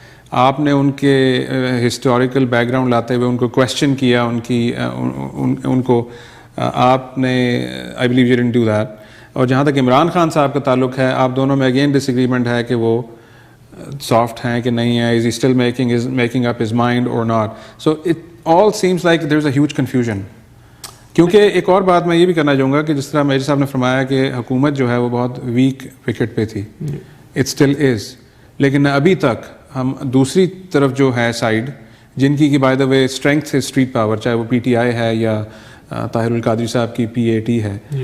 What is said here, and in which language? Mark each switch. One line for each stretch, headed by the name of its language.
Urdu: آپ نے ان کے ہسٹوریکل بیک گراؤنڈ لاتے ہوئے ان کو کویسچن کیا، ان کو آپ نے
English: I believe you didn't do that.
Urdu: اور جہاں تک عمران خان صاحب کا تعلق ہے، آپ دونوں میں اگین ڈس ایگریمنٹ ہے کہ وہ سافٹ ہیں کہ نہیں ہے.
English: Is he still making up his mind اور not.
Urdu: So
English: all seems like there's a huge confusion.
Urdu: کیونکہ ایک اور بات میں یہ بھی کرنا چاہوں گا کہ جس طرح میجر صاحب نے فرمایا کہ حکومت جو ہے وہ بہت ویک وکٹ پہ تھی,
English: it still is,
Urdu: لیکن ابھی تک ہم دوسری طرف جو ہے سائڈ جن کی
English: by the way
Urdu: اسٹرینتھ ہے اسٹریٹ پاور, چاہے وہ پی ٹی آئی ہے یا طاہر القادری صاحب کی پی اے ٹی ہے,